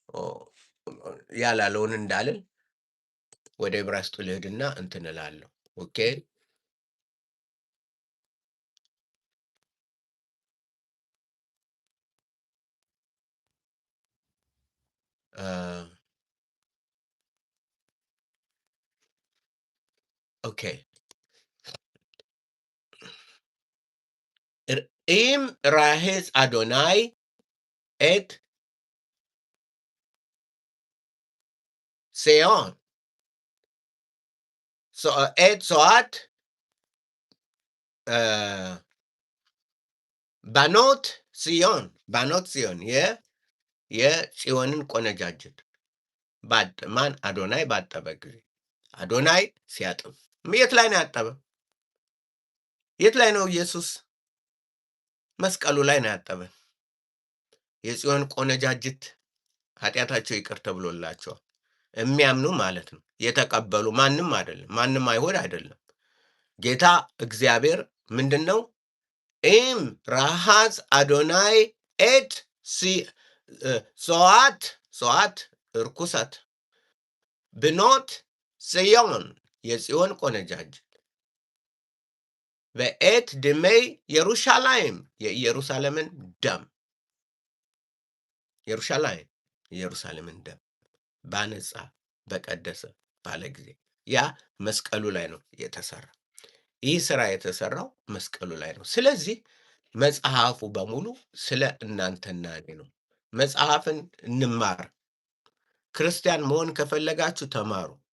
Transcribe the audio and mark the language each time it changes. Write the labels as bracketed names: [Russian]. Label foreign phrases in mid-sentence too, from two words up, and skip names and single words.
[Amharic] ያላለውን እንዳልል ወደ ዕብራይስጡ ልሂድና እንትን እላለሁ። ኦኬ [Hebrew] ኦኬ אם רחץ אדוני את ציון, את צואת [Amharic] በኖት ጽዮን የጽዮንን ቆነጃጅት ማን አዶናይ ባጠበ ጊዜ አዶናይ ሲያጥብ የት ላይ ነው ያጠበ? የት ላይ ነው? ኢየሱስ መስቀሉ ላይ ነው ያጠበ። የጽዮን ቆነጃጅት ኃጢአታቸው ይቅር ተብሎላቸዋል። የሚያምኑ ማለት ነው፣ የተቀበሉ ማንም አይደለም፣ ማንም አይሁድ አይደለም። ጌታ እግዚአብሔር ምንድን ነው? [Hebrew] אם רחץ אדוני את צואת ርኩሰት בנות ציון [Amharic] የጽዮን ቆነጃጅት [Hebrew] ואת דמי ירושלים [Amharic] የኢየሩሳሌምን ደም የኢየሩሳሌምን ደም ባነጻ በቀደሰ ባለ ጊዜ ያ መስቀሉ ላይ ነው የተሰራ። ይህ ስራ የተሰራው መስቀሉ ላይ ነው። ስለዚህ መጽሐፉ በሙሉ ስለ እናንተና እኔ ነው። መጽሐፍን እንማር። ክርስቲያን መሆን ከፈለጋችሁ ተማሩ።